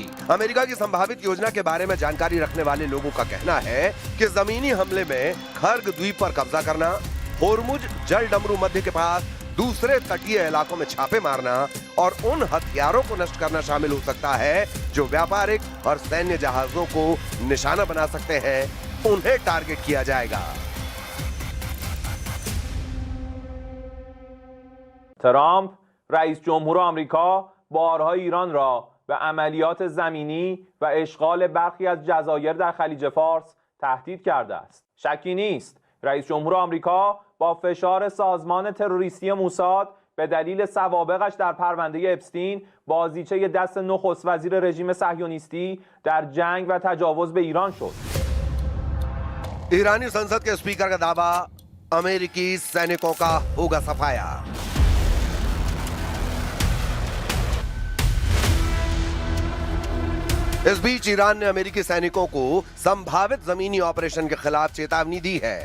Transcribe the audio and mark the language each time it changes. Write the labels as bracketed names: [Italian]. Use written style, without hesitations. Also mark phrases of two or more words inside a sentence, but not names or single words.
[Hindi] अमेरिका की संभावित योजना के बारे में जानकारी रखने वाले लोगों का कहना है कि जमीनी हमले में खर्ग द्वीप पर कब्जा करना, होर्मुज जल डमरू मध्य के पास दूसरे तटीय इलाकों में छापे मारना और उन हथियारों को नष्ट करना शामिल हो सकता है जो व्यापारिक और सैन्य जहाजों को निशाना बना सकते हैं। उन्हें टारगेट किया जाएगा। [Persian] ترامپ رئیس جمهور آمریکا بارها ایران را به عملیات زمینی و اشغال برخی از جزایر در خلیج فارس تهدید کرده است. شکی نیست رئیس جمهور آمریکا با فشار سازمان تروریستی موساد به دلیل سوابقش در پرونده اپستین بازیچه دست نخست وزیر رژیم صهیونیستی در جنگ و تجاوز به ایران شد. [Hindi] ईरानी संसद के स्पीकर का दावा, अमेरिकी सैनिकों का होगा सफाया। इस बीच ईरान ने अमेरिकी सैनिकों को संभावित जमीनी ऑपरेशन के खिलाफ चेतावनी दी है।